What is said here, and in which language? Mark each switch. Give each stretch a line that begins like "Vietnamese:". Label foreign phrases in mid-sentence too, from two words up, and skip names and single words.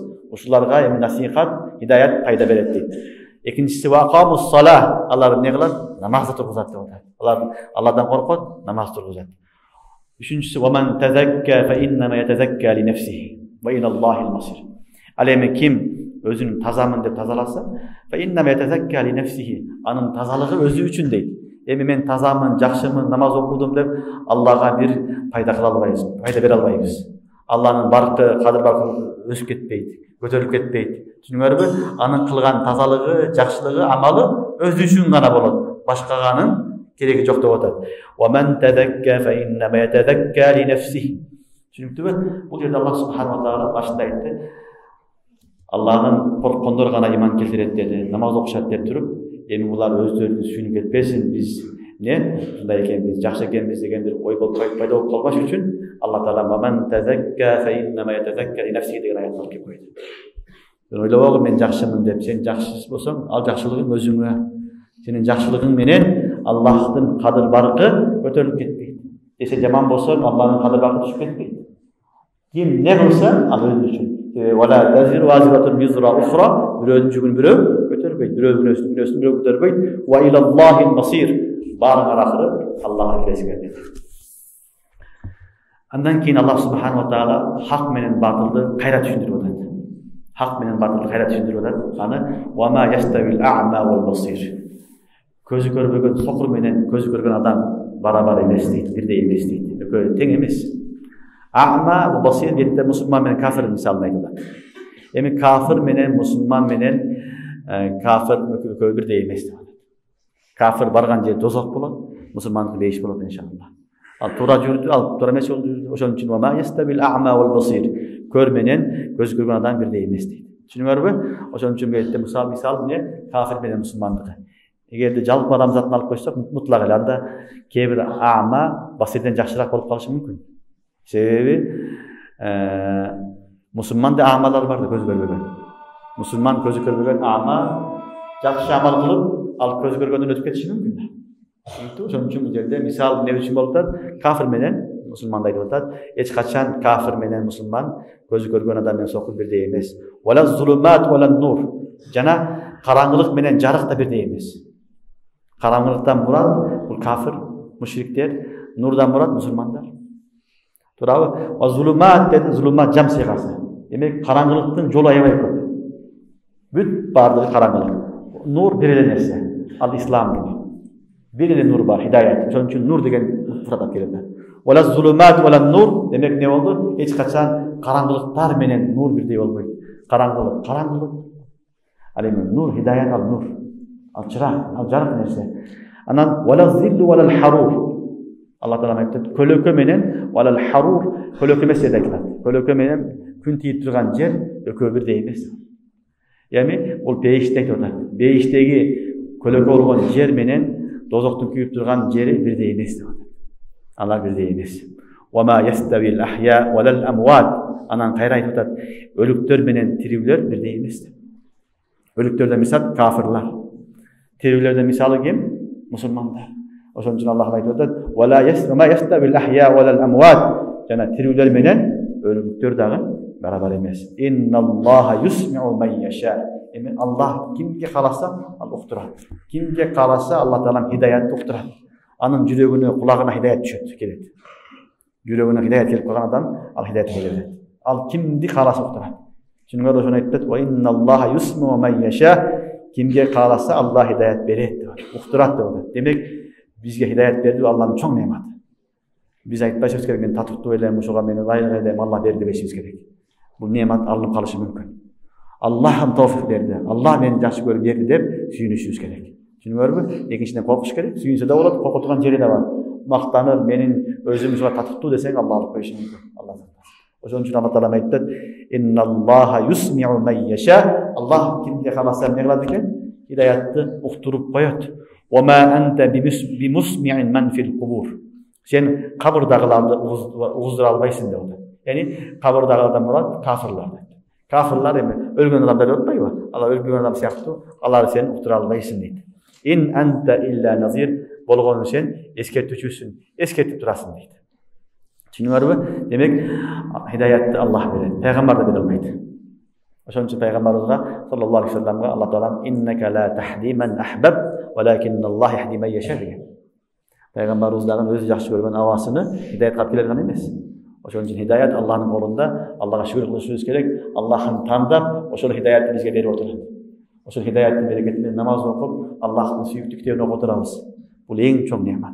Kyrgyz: Ушуларга эми насихат, хидаят пайда берет дейт. Экинчиси
Arabic: وأقاموا الصلاة.
Kyrgyz: Алар эмне кылат? Намазды тургузат деп атат. Алар Алладан коркот, намаз тургузат.
Arabic: Үчүнчүсү ومن تزكى فإنما يتزكى لنفسه وإلى الله المصير.
Kyrgyz: Ал эми ким өзүн тазамын деп тазаласа,
Arabic: فإن يتزكى لنفسه.
Kyrgyz: Анын тазалыгы өзү үчүн дейт. Эми мен тазамын, жакшымын, намаз окудум деп Аллага бир пайда кыла албайбыз, пайда бере албайбыз. Алланын баркы, кадыр баркы өсүп кетпейт, көтөрүлүп кетпейт. Түшүнүңөрбү? Анын кылган тазалыгы, жакшылыгы, амалы өзү үчүн гана болот. Башкаганын кереги жок деп атат.
Arabic: ومن تزكى فإن يتزكى لنفسه.
Kyrgyz: Түшүнүктүбү? Бул жерде
Arabic: الله سبحانه وتعالى
Kyrgyz: башында айтты. Алланын корккондор гана иман келтирет деди, намаз окушат деп туруп, эми булар өздөрүнүн түшүнүп кетпесин, биз мындай экенбиз, жакшы экенбиз деген бир ой болуп пайда болуп калбаш үчүн
Arabic: الله تعالى "من تزكى فإنما يتزكى لنفسه"
Kyrgyz: деген аят алып келип койду. Ойлобогу мен жакшымын деп, сен жакшы болсоң, ал жакшылыгың өзүңө. Сенин жакшылыгың менен Аллахтын кадыр баркы көтөрүлүп кетпейт. Сен жаман болсоң, Аллахтын кадыр баркы түшүп кетпейт. Ким не кылса, ал өзү үчүн.
Arabic: ولا تزر وازرة وزر أخرى,
Kyrgyz: бирөөнүн жүгүн бирөө көтөрбөйт, бирөөнүн күнөөсүн бирөө көтөрбөйт.
Arabic: وإلى الله المصير,
Kyrgyz: баарыңар акыры Аллахка келесиңер деди. Андан кийин
Arabic: الله سبحانه وتعالى
Kyrgyz: хак менен батылды кайра түшүндүрүп атат. Хак менен батылды кайра түшүндүрүп атат.
Arabic: Аны وما يستوي الأعمى والبصير.
Kyrgyz: Көзү көрбөгөн сокур менен көзү көргөн адам барабар эмес дейт, бирдей эмес дейт. Экөө тең эмес.
Arabic: الأعمى والبصير
Kyrgyz: бетте мусулман менен кафир мисалын айтылат. Эми кафир менен мусулман менен кафир экөө бирдей эмес деп атат. Кафир барган жер дозок болот, мусулмандыкы бейиш болот иншалла. Ал туура жүрдү, ал туура эмес жолду жүрдү. Ошон үчүн
Arabic: وما يستوي الأعمى والبصير.
Kyrgyz: Көр менен көз көргөн адам бирдей эмес дейт. Түшүнүңөрбү? Ошон үчүн бетте мисал эмне кафир менен мусулмандыгы. Эгерде жалпы адамзатын алып койсок, мутлак эле анда кээ бир а'ма басирден жакшыраак болуп калышы мүмкүн. Себеби мусулманда аъмалар бар да көз көрбөгөн. Мусулман көзү көрбөгөн аъма жакшы амал кылып, ал көз көргөндөн өтүп кетиши мүмкүн да. Ошон үчүн бул жерде мисал эмне үчүн болуп атат? Кафир менен мусулманды айтып атат. Эч качан кафир менен мусулман көзү көргөн адам менен сокур бирдей эмес.
Arabic: ولا الظلمات ولا النور.
Kyrgyz: Жана караңгылык менен жарык да бирдей эмес. Караңгылыктан мурат бул кафир, мушриктер, нурдан мурат мусулмандар. Туурабы?
Arabic: والظلمات
Kyrgyz: dedi, зулумат жам сыйгасы. Демек караңгылыктын жолу аябай көп. Бүт баардыгы караңгылык. Нур бир эле нерсе. Ал ислам дини. Бир эле нур бар, хидаят. Ошон үчүн нур деген муфтат келет.
Arabic: ولا الظلمات ولا النور демек не болду?
Kyrgyz: Эч качан караңгылыктар менен нур бирдей болбойт. Караңгылык, караңгылык. Ал эми нур, хидаят ал нур. Ал чырак, ал жарык нерсе.
Arabic: Анан ولا الظل ولا الحرور.
Kyrgyz: Аллах таала айтат, көлөкө менен
Arabic: ولا الحرور,
Kyrgyz: көлөкө эмес деп айтылат. Көлөкө менен күн тийип турган жер экөө бирдей эмес. Эми бул бейиште айтып атат. Бейиштеги көлөкө болгон жер менен дозоктун күйүп турган жери бирдей эмес деп атат. Алар бирдей эмес.
Arabic: وما يستوي الأحياء ولا الأموات.
Kyrgyz: Анан кайра айтып атат, өлүктөр менен тирүүлөр бирдей эмес деп. Өлүктөрдө мисал кафирлар. Тирүүлөрдө мисалы ким? Мусулмандар. Ошон үчүн Аллах айтып атат:
Arabic: "ولا يستوي الأحياء ولا الأموات."
Kyrgyz: Жана тирүүлөр менен өлүктөр дагы барабар эмес.
Arabic: إن الله يسمع من يشاء.
Kyrgyz: Эми Аллах кимге кааласа ал уктурат. Кимге кааласа Аллах таалам хидаятты уктурат. Анын жүрөгүнө, кулагына хидаят түшөт, келет. Жүрөгүнө хидаят келип калган адам ал хидаятты берет. Ал кимди кааласа уктурат. Түшүнүңөр, ошону айтып атат:
Arabic: "وإن الله يسمع من يشاء."
Kyrgyz: Кимге кааласа Аллах хидаят берет деп, уктурат деп атат. Демек бизге хидаят берди Аллахтын чоң неаматы. Биз айтпашыбыз керек, мен татыктуу элем, ушуга мени ылайык элем, Аллах берди дебешибиз керек. Бул неамат алынып калышы мүмкүн. Аллахым товфик берди, Аллах мени жакшы көрүп берди деп сүйүнүшүбүз керек. Түшүнүңөрбү? Экинчиден коркуш керек. Сүйүнсө да болот, коркутуган жери да бар. Мактанып, менин өзүм ушуга татыктуу десең, Аллах алып коюшу мүмкүн. Аллах сактасын. Ошон үчүн
Arabic: الله تعالى
Kyrgyz: айтат:
Arabic: "إن الله يسمع من يشاء."
Kyrgyz: Аллах кимге кааласа эмне кылат экен? Хидаятты уктуруп коет.
Arabic: "وما أنت بمسمع من في القبور."
Kyrgyz: Сен кабырдагыларды угуздура албайсың деп атат. Яни кабырдагылардан мурат кафирлар. Кафирлар эми өлгөн адамдар деп атпайбы? Алар өлгөн адам сыяктуу, алар сен уктура албайсың дейт.
Arabic: "إن أنت إلا نذير."
Kyrgyz: Болгону сен эскертүүчүсүң, эскертип турасың дейт. Түшүнүңөрбү? Демек хидаятты Аллах берет, пайгамбар да бере албайт. Ошон үчүн пайгамбарыбызга
Arabic: صلى الله عليه وسلم
Kyrgyz: Аллах таалам
Arabic: "إنك لا تهدي من أحببت ولكن الله يهدي من يشاء"
Kyrgyz: деген. Пайгамбарыбыз дагы өзү жакшы көргөн авасыны хидаятка алып келе алган эмес. Ошон үчүн хидayat Аллахтын колунда. Аллага шүгүр кылышыбыз керек. Аллахын тандап, ошол хидayatты бизге берип отурат. Ошол хидayаттын берекетинен намаз окуп, Аллахтын сүйүктүү китебин окуп отурабыз. Бул эң чоң неамат.